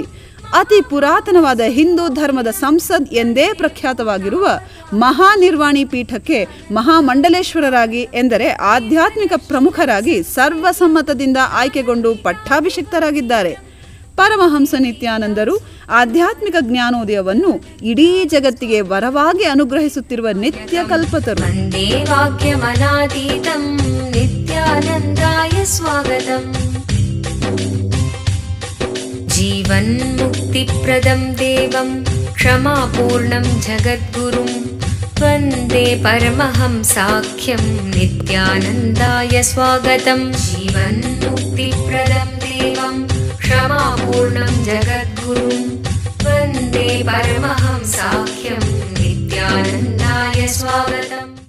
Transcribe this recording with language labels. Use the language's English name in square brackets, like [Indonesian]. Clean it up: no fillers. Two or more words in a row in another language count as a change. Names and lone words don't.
[Kannada] ಅತಿ ಪುರಾತನವಾದ ಹಿಂದೂ ಧರ್ಮದ ಸಂಸದ್ ಎಂದೇ ಪ್ರಖ್ಯಾತವಾಗಿರುವ ಮಹಾನಿರ್ವಾಣಿ ಪೀಠಕ್ಕೆ ಮಹಾಮಂಡಲೇಶ್ವರರಾಗಿ ಎಂದರೆ ಆಧ್ಯಾತ್ಮಿಕ ಪ್ರಮುಖರಾಗಿ ಸರ್ವಸಮ್ಮತದಿಂದ ಆಯ್ಕೆಗೊಂಡು ಪಟ್ಟಾಭಿಷಿಕ್ತರಾಗಿದ್ದಾರೆ. ಪರಮಹಂಸ ನಿತ್ಯಾನಂದರು ಆಧ್ಯಾತ್ಮಿಕ ಜ್ಞಾನೋದಯವನ್ನು ಇಡೀ ಜಗತ್ತಿಗೆ ವರವಾಗಿ ಅನುಗ್ರಹಿಸುತ್ತಿರುವ ನಿತ್ಯ ಕಲ್ಪತರು. [Sanskrit] ವಂದೇ ವಾಕ್ಯಮನಾತೀತಂ ನಿತ್ಯಾನಂದಾಯ ಸ್ವಾಗತಂ. ಜೀವನ್ಮುಕ್ತಿಪ್ರದಂ ದೇವಂ ಕ್ಷಮಾಪೂರ್ಣಂ ಜಗದ್ಗುರುಂ ವಂದೇ ಪರಮಹಂಸಾಖ್ಯಂ ನಿತ್ಯಾನಂದಾಯ ಸ್ವಾಗತಂ. ಜೀವನ್ಮುಕ್ತಿಪ್ರದಂ ದೇವಂ ಕ್ಷಮಾಪೂರ್ಣಂ ಜಗದ್ಗುರುಂ ವಂದೇ ಪರಮಹಂಸಾಖ್ಯಂ ನಿತ್ಯಾನಂದಾಯ ಸ್ವಾಗತಂ.